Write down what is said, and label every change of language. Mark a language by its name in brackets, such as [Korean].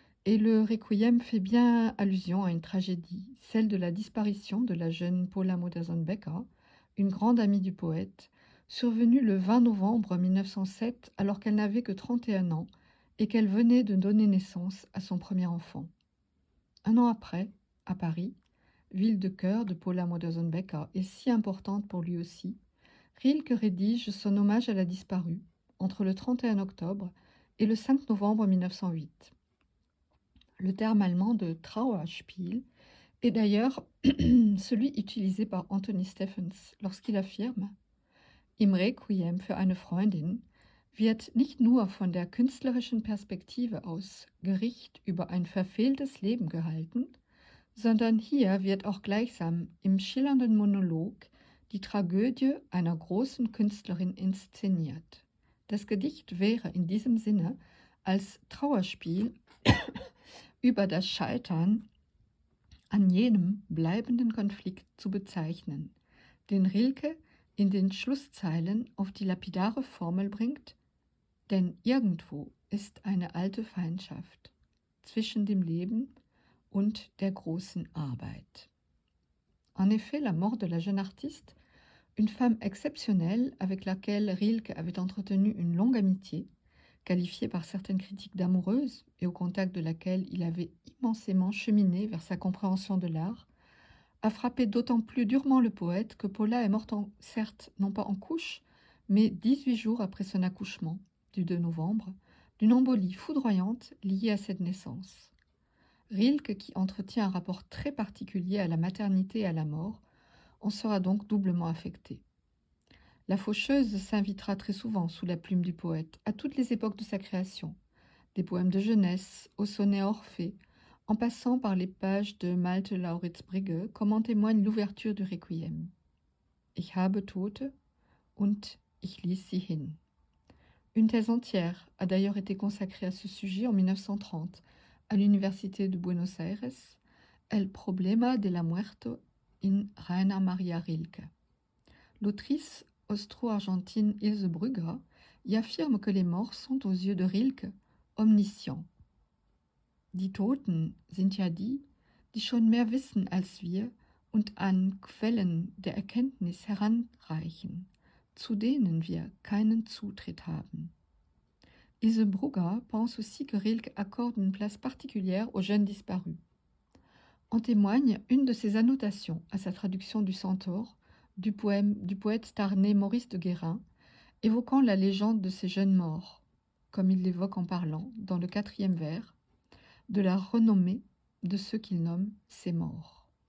[French] Et le Requiem fait bien allusion à une tragédie, celle de la disparition de la jeune Paula Modersohn-Becker, une grande amie du poète, survenue le 20 novembre 1907 alors qu'elle n'avait que 31 ans et qu'elle venait de donner naissance à son premier enfant. Un an après, à Paris, ville de cœur de Paula Modersohn-Becker et si importante pour lui aussi, Rilke rédige son hommage à la disparue entre le 31 octobre et le 5 novembre 1908. Le terme allemand de Trauerspiel est d'ailleurs celui utilisé par Anthony Stephens lorsqu'il affirme [German] Im Requiem für eine Freundin wird nicht nur von der künstlerischen Perspektive aus Gericht über ein verfehltes Leben gehalten, sondern hier wird auch gleichsam im schillernden Monolog die Tragödie einer großen Künstlerin inszeniert. Das Gedicht wäre in diesem Sinne als Trauerspiel über das Scheitern an jenem bleibenden Konflikt zu bezeichnen, den Rilke in den Schlusszeilen auf die lapidare Formel bringt, denn irgendwo ist eine alte Feindschaft zwischen dem Leben und der großen Arbeit. [French] En effet, la mort de la jeune artiste, une femme exceptionnelle avec laquelle Rilke avait entretenu une longue amitié, qualifiée par certaines critiques d'amoureuse et au contact de laquelle il avait immensément cheminé vers sa compréhension de l'art, a frappé d'autant plus durement le poète que Paula est morte, certes non pas en couche, mais 18 jours après son accouchement, du 2 novembre, d'une embolie foudroyante liée à cette naissance. Rilke, qui entretient un rapport très particulier à la maternité et à la mort, en sera donc doublement affecté. La faucheuse s'invitera très souvent sous la plume du poète, à toutes les époques de sa création, des poèmes de jeunesse au sonnet Orphée, en passant par les pages de Malte Lauritz Brigge, comme en témoigne l'ouverture du Requiem. [German] Ich habe Tote und ich ließ sie hin. [French] Une thèse entière a d'ailleurs été consacrée à ce sujet en 1930 à l'Université de Buenos Aires, [Spanish] El problema de la muerte [French] in Rainer Maria Rilke. L'autrice austro-argentine Ilse Brugger y affirme que les morts sont aux yeux de Rilke omniscients. [German] Die Toten sind ja die schon mehr wissen als wir und an Quellen der Erkenntnis heranreichen, zu denen wir keinen Zutritt haben. [French] Ilse Brugger pense aussi que Rilke accorde une place particulière aux jeunes disparus. En témoigne une de ses annotations à sa traduction du Centaure du poème du poète tarnais Maurice de Guérin, évoquant la légende de ces jeunes morts, comme il l'évoque en parlant, dans le 4e vers, de la renommée de ceux qu'il nomme ses morts.